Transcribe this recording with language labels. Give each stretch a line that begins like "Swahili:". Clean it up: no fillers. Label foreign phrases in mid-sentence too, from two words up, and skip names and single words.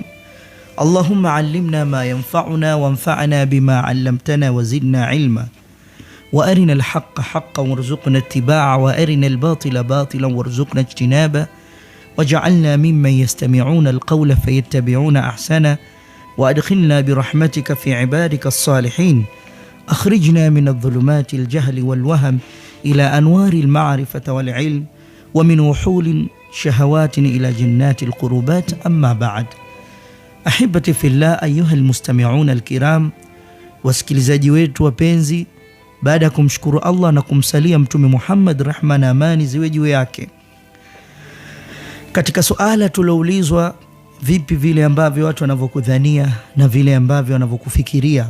Arabic: اللهم علمنا ما ينفعنا وانفعنا بما علمتنا وزدنا علما، وأرنا الحق حقا وارزقنا اتباعه، وأرنا الباطل باطلا وارزقنا اجتنابه، وجعلنا ممن يستمعون القول فيتبعون أحسنه، وأدخلنا برحمتك في عبادك الصالحين. أخرجنا من الظلمات الجهل والوهم إلى أنوار المعرفة والعلم، ومن وحول شهوات إلى جنات القربات. أما بعد، أحبتي في الله أيها المستمعون الكرام,
Swahili: wasikilizaji wetu wapenzi, baada ya kumshukuru Allah na kumsalia Mtume Muhammad, rehma na amani ziwe juu yake, katika suala tuloulizwa, vipi vile ambavyo watu wanavyokudhania na vile ambavyo wanavyokufikiria.